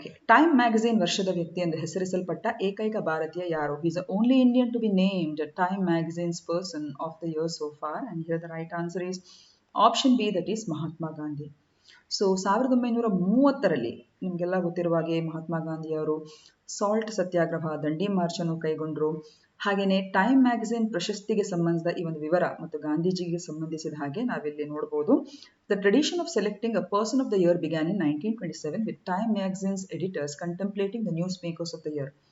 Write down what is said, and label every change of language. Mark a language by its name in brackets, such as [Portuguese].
[Kannada] Time magazine ವರ್ಷದ ವ್ಯಕ್ತಿ ಎಂದು ಹೆಸರಿಸಲ್ಪಟ್ಟ ಏಕೈಕ ಭಾರತೀಯ ಯಾರು? [English] He is the only Indian to be named Time Magazine's Person of the Year so far, and here the right answer is option B, that is Mahatma Gandhi. [Kannada] So 1930ರಲ್ಲಿ ನಿಮಗೆಲ್ಲ ಗೊತ್ತಿರುವ ಹಾಗೆ ಮಹಾತ್ಮ ಗಾಂಧಿಯವರು ಸಾಲ್ಟ್ ಸತ್ಯಾಗ್ರಹ, ದಂಡಿ ಮಾರ್ಚ್ ಅನ್ನು ಕೈಗೊಂಡರು. ಹಾಗೆಯೇ ಟೈಮ್ ಮ್ಯಾಗಝಿನ್ ಪ್ರಶಸ್ತಿಗೆ ಸಂಬಂಧಿಸಿದ ಈ ಒಂದು ವಿವರ ಮತ್ತು ಗಾಂಧೀಜಿಗೆ ಸಂಬಂಧಿಸಿದ ಹಾಗೆ ನಾವಿಲ್ಲಿ ನೋಡಬಹುದು. [English] The tradition of selecting a person of the year began in 1927 with Time magazine's editors contemplating the news makers of the year.